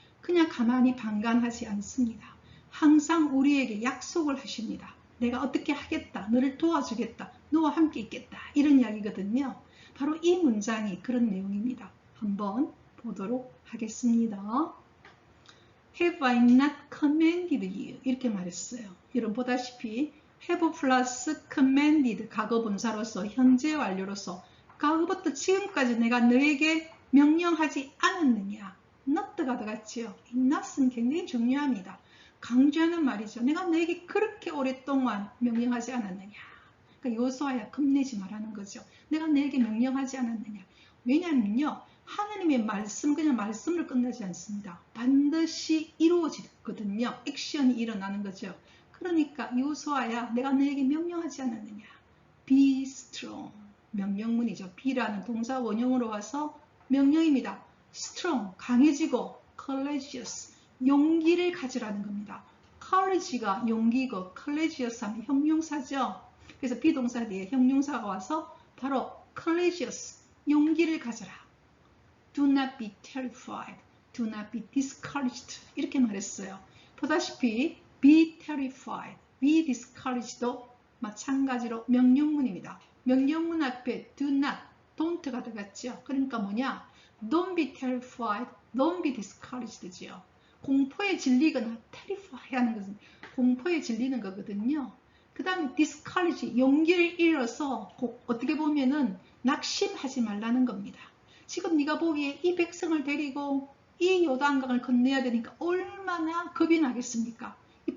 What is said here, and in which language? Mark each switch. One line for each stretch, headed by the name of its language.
Korean: 그냥 가만히 방관하지 않습니다. 항상 우리에게 약속을 하십니다. 내가 어떻게 하겠다. 너를 도와주겠다. 너와 함께 있겠다. 이런 이야기거든요. 바로 이 문장이 그런 내용입니다. 한번 보도록 하겠습니다.
English: Have I not commanded you?
Korean: 이렇게 말했어요. 여러분 보다시피 have 플러스 commanded 과거분사로서 현재 완료로서 과거부터 지금까지 내가 너에게 명령하지 않았느냐. not가 들어갔지요. 이 not은 굉장히 중요합니다. 강조하는 말이죠. 내가 너에게 그렇게 오랫동안 명령하지 않았느냐. 그러니까 여호수아야 겁내지 말라는 거죠. 내가 너에게 명령하지 않았느냐. 왜냐하면요. 하나님의 말씀 그냥 말씀으로 끝나지 않습니다. 반드시 이루어지거든요. 액션이 일어나는 거죠. 그러니까 여호수아야 내가 너에게 명령하지 않았느냐.
English: Be strong.
Korean: 명령문이죠. be라는 동사 원형으로 와서 명령입니다. strong, 강해지고 courageous, 용기를 가지라는 겁니다. courage가 용기고 courageous 하면 형용사죠. 그래서 비동사 뒤에 형용사가 와서 바로 courageous, 용기를 가져라.
English: Do not be terrified, do not be discouraged
Korean: 이렇게 말했어요. 보다시피
English: be terrified, be discouraged
Korean: 도 마찬가지로 명령문입니다. 명령문 앞에
English: do not, don't
Korean: 가 들어갔죠. 그러니까 뭐냐?
English: Don't be terrified, don't be discouraged지요.
Korean: 공포에 질리거나 terrify 하는 것은 공포에 질리는 거거든요. 그 다음에 discourage, 용기를 잃어서 어떻게 보면은 낙심하지 말라는 겁니다. 지금 네가 보기에 이 백성을 데리고 이 요단강을 건너야 되니까 얼마나 겁이 나겠습니까? 이